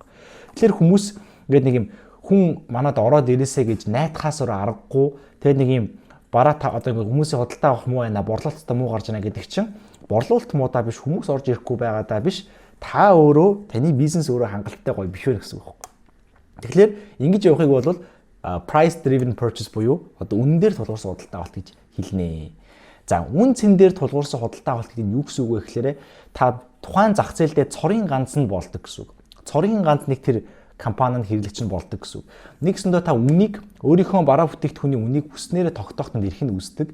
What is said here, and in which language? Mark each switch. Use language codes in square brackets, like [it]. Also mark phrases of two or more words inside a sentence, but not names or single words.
[mn] Тэгэхээр хүмүүс ингээд нэг юм хүн манад ороод ирээсэ гэж найтахаас өөр аргагүй тэгээ нэг юм бараа та одоо хүмүүсийн худалдаа авах муу байна борлуулалттай муу гарч байна гэдэг чинь борлуулалт муудаа биш хүмүүс орж ирэхгүй байгаадаа биш та өөрөө таны бизнес өөрөө хангалттай гоё биш вэ гэсэн үг байна. Тэгэхээр ингэж явахыг бол [en] price driven purchase [mn] буюу одоо үнэн дээр тулгуурсан худалдаа авалт гэж хэлнэ. За үн цэн дээр тулгуурсан худалдаа авалт гэдэг нь юу гэсэн үг вэ гэхээр та тухайн зах зээлдээ цорын ганц нь болдог гэсэн үг. Цорын ганц нэг тэр компанид хэрэглэгч нь болдог гэсэн үг. Нэгсэндээ та үнийг өөрийнхөө бараа бүтээгдэхүүний үнийг хүснээрээ тогтооход ирэх нь үздэг.